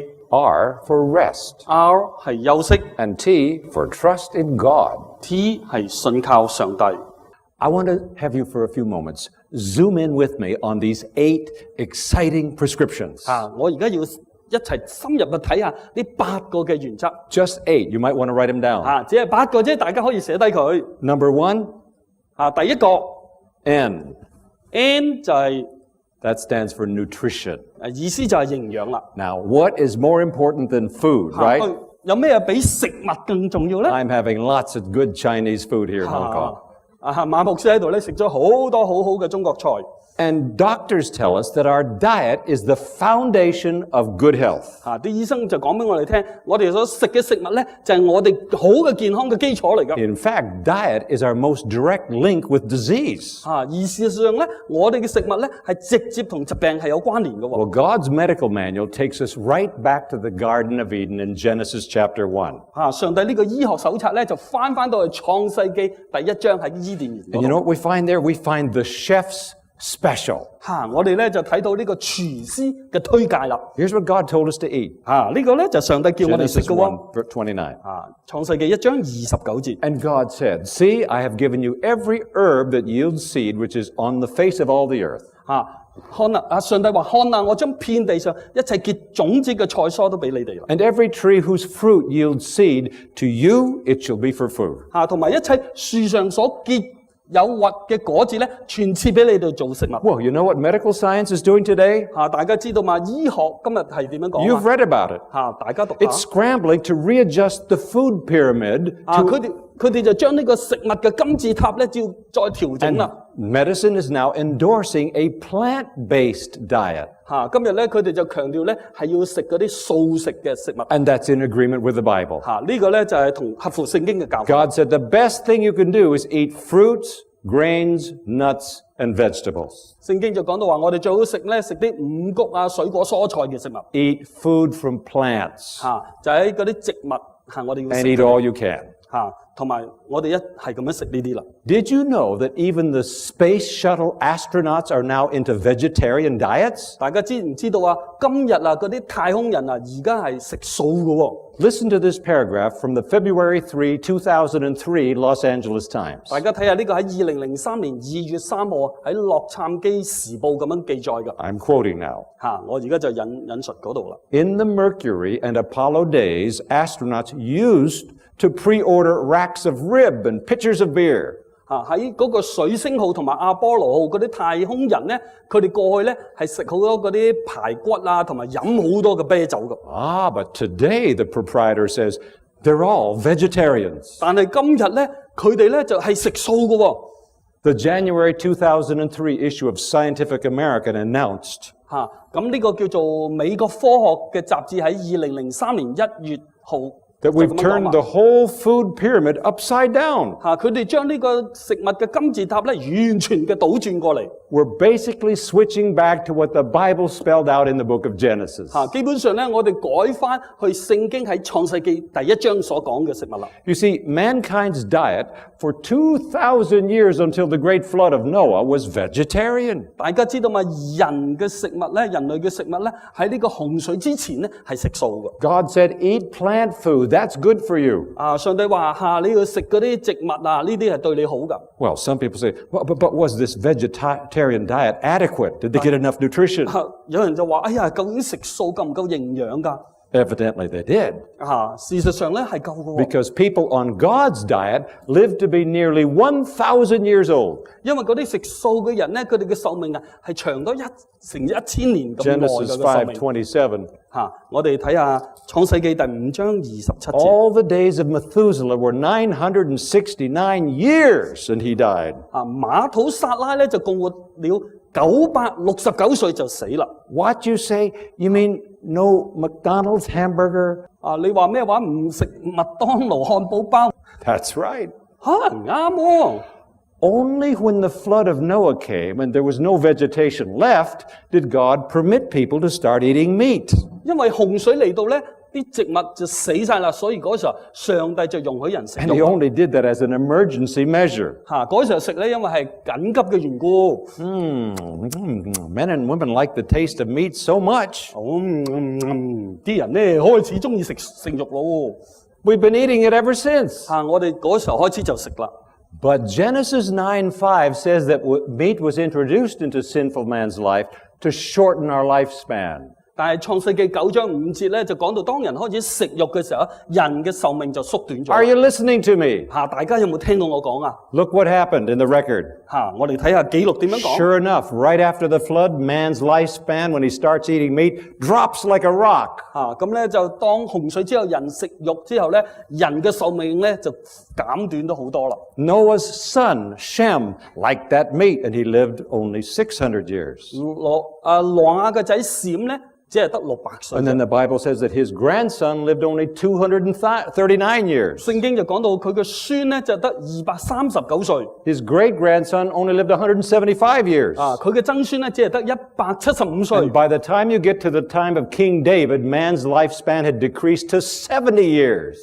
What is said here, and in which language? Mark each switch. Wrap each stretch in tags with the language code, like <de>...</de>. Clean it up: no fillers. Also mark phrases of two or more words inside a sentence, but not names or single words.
<en>R for rest.</en> <yue>，R 係休息</yue> <en>And T for trust in God.</en> <yue>，T 係信靠上帝。</yue> <en>I want to have you for a few moments zoom in with me on these 8 exciting prescriptions.</en> <yue>我而家要一齊深入去睇下呢8個嘅原則。</yue> <en>Just 8. You might want to write them down.</en> <yue>只係8個啫，大家可以寫低佢。</yue> <en>Number 1,</en> <yue>第一個</yue> <en>N.</en> <yue>N 就係</yue> <en>That stands for nutrition.</en> <yue>意思就係營養啦。</yue> <en>Now, what is more important than food, right?</en> <yue>有咩比食物更重要咧？</yue> <en>I'm having lots of good Chinese food here in Hong Kong.</en> <yue>馬牧師喺度咧食咗好多好好嘅中國菜。</yue> <en>And doctors tell us that our diet is the foundation of good health.</en> <yue>啲醫生就講俾我哋聽，我哋所食嘅食物咧就係我哋好嘅健康嘅基礎嚟㗎。</yue> <en>In fact, diet is our most direct link with disease.</en> <yue>而事實上咧，我哋嘅食物咧係直接同疾病係有關聯嘅喎。</yue> <en>Well, God's medical manual takes us right back to the Garden of Eden in Genesis chapter 1.</en> <yue>上帝呢個醫學手冊咧就翻到去創世記第1章喺伊甸園</yue> <en>And you know what we find there? We find the chef's special.</en> <yue>我哋咧就睇到呢個廚師嘅推介啦。</yue> <en>Here's what God told us to eat.</en> <yue>呢個咧就上帝叫我哋食</yue> <en>Genesis</en> <yue>嘅喎。</yue> <en>1, verse 29.</en> <yue>創世記1章29節。</yue> <en>And God said, See, I have given you every herb that yields seed, which is on the face of all the earth.</en> <yue>上帝話看啊，我將遍地上一切結種子嘅菜蔬都俾你哋啦。</yue> <en>And every tree whose fruit yields seed, to you it shall be for food.</en> <yue>同埋一切樹上所結有核嘅果子咧，全賜俾你哋做食物。</yue> <en>Well, you know what medical science is doing today?</en> <yue>大家知道嘛？醫學今日係點樣講</yue> <en>You've read about it.</en> <yue>大家讀</yue> <en>It's</en> <yue>下。</yue> <en>scrambling to readjust the food pyramid</en> <yue>佢哋就將呢個食物嘅金字塔咧，要再調整</yue> <en>and</en> <yue>啦。</yue> <en>medicine is now endorsing a plant-based diet.</en> <yue>今日咧，佢哋就強調咧係要食嗰啲素食嘅食物。</yue> <en>And that's in agreement with the Bible.</en> <yue>呢個咧就係同合乎聖經嘅教法。</yue> <en>God said the best thing you can do is eat fruits, grains, nuts, and vegetables.</en> <yue>聖經就講到話，我哋最好食啲五穀啊、水果、蔬菜嘅食物。</yue> <en>Eat food from plants</en> <yue>就喺嗰啲植物我哋要</yue> <en>and</en> <yue>食</yue> <en>eat</en> <yue>嘅</yue> <en>all you can.</en> <yue>同埋我哋係咁樣食呢啲啦。</yue> <en>Did you know that even the space shuttle astronauts are now into vegetarian diets?</en> <yue>大家知唔知道啊？今日嗰啲太空人而家係食素嘅喎。</yue> <en>Listen to this paragraph from the February 3, 2003 Los Angeles Times.</en> <yue>大家睇下呢個喺2003年2月3號喺洛杉磯時報咁樣記載嘅。</yue> <en>I'm quoting now.</en> <yue>我而家就引述嗰度啦。</yue> <en>In the Mercury and Apollo days, astronauts used to pre-order racks of rib and pitchers of beer.</en> <yue>喺嗰個水星號同埋阿波羅號嗰啲太空人咧，佢哋過去咧係食好多嗰啲排骨啊，同埋飲好多嘅啤酒嘅。</yue> <en>But today the proprietor says they're all vegetarians.</en> <yue>但係今日咧，佢哋咧就係食素嘅喎。</yue> <en>The January 2003 issue of Scientific American announced</en> <yue>咁呢個叫做美國科學嘅雜誌喺2003年1月號。</yue> <en>that we've turned the whole food pyramid upside down.</en> <yue>佢哋將呢個食物嘅金字塔咧，完全嘅倒轉過嚟。</yue> <en>We're basically switching back to what the Bible spelled out in the book of Genesis.</en> <yue>基本上咧，我哋改翻去聖經喺創世記第1章所講嘅食物啦。</yue> <en>You see, mankind's diet for 2,000 years until the great flood of Noah was vegetarian.</en> <yue>大家知道嘛？人嘅食物咧，人類嘅食物咧，喺呢個洪水之前咧係食素嘅。</yue> <en>God said, eat plant foods food. That's good for you.</en> <yue>上帝話你要食嗰啲植物呢啲係對你好㗎。</yue> <en>Well, some people say, but was this vegetarian diet adequate? Did they get enough nutrition?</en> <yue>有人就話：哎呀，究竟食素夠唔夠營養㗎？</yue> <en>Evidently they did.</en> <yue>事實上咧係夠嘅喎。</yue> <en>Because people on God's diet live to be nearly 1,000 years old.</en> <yue>因為嗰啲食素嘅人咧，佢哋嘅壽命係長到成1000年咁耐嘅</yue> <en>Genesis</en> <yue>壽命。</yue> <en>5:27.</en> <yue>我哋睇下創世記第5章27節。</yue> <en>All the days of Methuselah were 969 years, and he died.</en> <yue>馬土撒拉咧就共活了969歲就死啦。</yue> <en>What you say? You mean no McDonald's hamburger?</en> <yue>你話咩話？唔食麥當勞漢堡包？</yue> <en>That's right.</en> <yue>唔啱喎。</yue> <en>Only when the flood of Noah came and there was no vegetation left did God permit people to start eating meat.</en> <yue>因為洪水嚟到咧，啲植物就死晒啦，所以嗰時候上帝就容許人食</yue> <en>And he</en> <yue>肉。</yue> <en>only did that as an emergency measure.</en> <yue>嗰時候食咧，因為係緊急嘅緣故。</yue> <en>Men and women like the taste of meat so much.</en> <yue>啲人咧開始中意食肉咯。</yue> <en>We've been eating it ever since.</en> <yue>我哋嗰時候開始就食啦。</yue> <en>But Genesis 9:5 says that meat was introduced into sinful man's life to shorten our lifespan.</en> <yue>但係創世記9章5節咧就講到，當人開始食肉嘅時候，人嘅壽命就縮短咗。</yue> <en>Are you listening to me?</en> <yue>大家有冇聽到我講啊？</yue> <en>Look what happened in the record.</en> <yue>我哋睇下記錄點樣講。</yue> <en>Sure enough, right after the flood, man's lifespan when he starts eating meat drops like a rock.</en> <yue>咁咧就當洪水之後，人食肉之後咧，人嘅壽命咧就減短咗好多啦。</yue> <en>Noah's son, Shem, liked that meat, and he lived only 600 years.</en> <yue>挪亞嘅仔閃咧，只係得600歲。</yue> <en>And then the Bible says that his grandson lived only 239 years.</en> <yue>聖經就講到佢嘅孫咧就得239歲。</yue> <en>His great-grandson only lived 175 years.</en> <yue>佢嘅曾孫咧只係得175歲。</yue> <en>And by the time you get to the time of King David, man's lifespan had decreased to 70 years.</en>